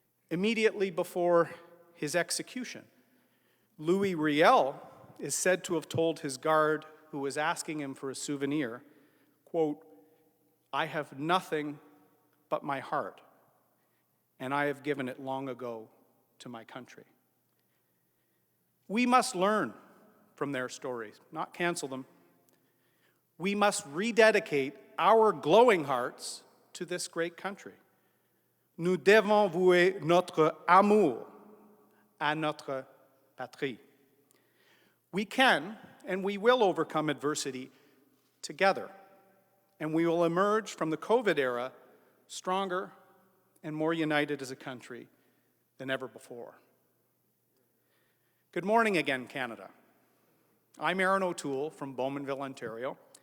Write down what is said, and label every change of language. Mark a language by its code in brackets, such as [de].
[en] Immediately before his execution, Louis Riel is said to have told his guard who was asking him for a souvenir, quote, "I have nothing but my heart, and I have given it long ago to my country." We must learn from their stories, not cancel them. We must rededicate our glowing hearts to this great country. [fr] Nous devons vouer notre amour à notre patrie. [en] We can and we will overcome adversity together, and we will emerge from the COVID era stronger and more united as a country than ever before. Good morning again, Canada. I'm Erin O'Toole from Bowmanville, Ontario.